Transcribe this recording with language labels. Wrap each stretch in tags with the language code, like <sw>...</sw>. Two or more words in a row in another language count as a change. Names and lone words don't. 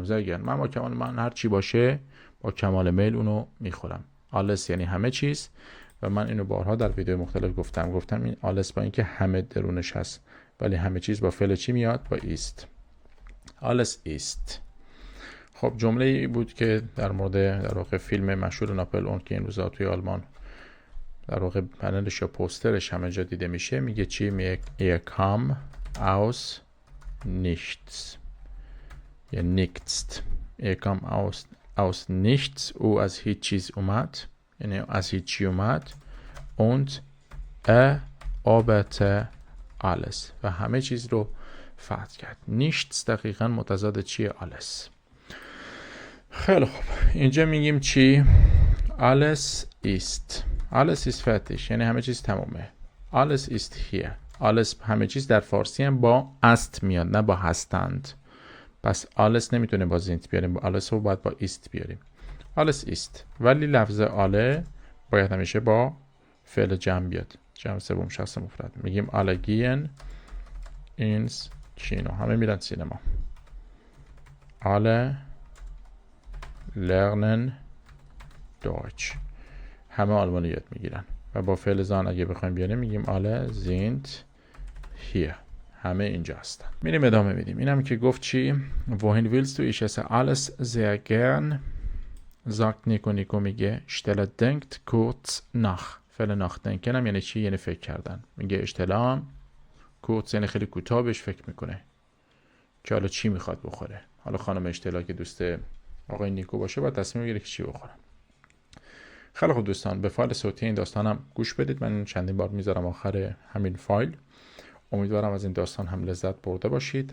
<fa>زرگن من با کمال من هر چی باشه با کمال میل اونو میخورم. alles یعنی همه چیز و من اینو بارها در ویدیو مختلف گفتم این alles با اینکه همه درونش هست ولی همه چیز با فعل چی میاد؟ با ist.</fa> <de>alles ist.</de> <fa>خب جمله ای بود که در مورد در واقع فیلم مشهور ناپل اون که این روزا توی آلمان در واقع پنلش یا پوسترش همه جا دیده میشه. میگه چی؟ میگه</fa> <de>er kam aus nichts</de> <fa>یا nichts.</fa> <de>er kam aus nichts</de> <fa>او از هیچ چیز اومد، یعنی از هیچی اومد.</fa> <de>und eroberte alles</de> <fa>و همه چیز رو فتح کرد. nichts دقیقا متضاد چیه؟ alles. خیلی خوب، اینجا میگیم چی؟</fa> <de>alles ist. alles ist fertig</de> <fa>یعنی همه چیز تمومه.</fa> <de>alles ist hier.</de> <fa>alles همه چیز در فارسی هم با است میاد نه با هستند. پس alles نمیتونه با زینت بیاریم، با alles رو باید با ist بیاریم.</fa> <de>alles ist.</de> <fa>ولی لفظ alle باید همیشه با فعل جمع بیاد، جمع سوم شخص مفرد.</fa> <de>میگیم alle gehen ins Kino.</de> <fa>همه میرن سینما.</fa> <de>alle lernen Deutsch.</de> <fa>همه آلمانی یاد میگیرن. و با فعل زان اگه بخوایم بیاریم میگیم</fa> <de>alle sind hier.</de> <fa>همه اینجا هستن. میریم ادامه میدیم. اینم که گفت چی؟</fa> <de>wohin willst du? ich esse alles sehr gern. sagt نیکو. نیکو میگه stella denkt kurz nach.</de> <fa>فعل nachdenken هم یعنی چی؟ یعنی فکر کردن. میگه stella kurz یعنی خیلی کوتاه بهش فکر میکنه که حالا چی میخواد بخوره. حالا خانم اشتلا که دوست آقای نیکو باشه باید تصمیم بگیره که چی بخوره. خیلی خوب دوستان، به فایل صوتی این داستانم گوش بدید. من چندین بار میذارم آخر همین فایل. امیدوارم از این داستان هم لذت برده باشید.</fa>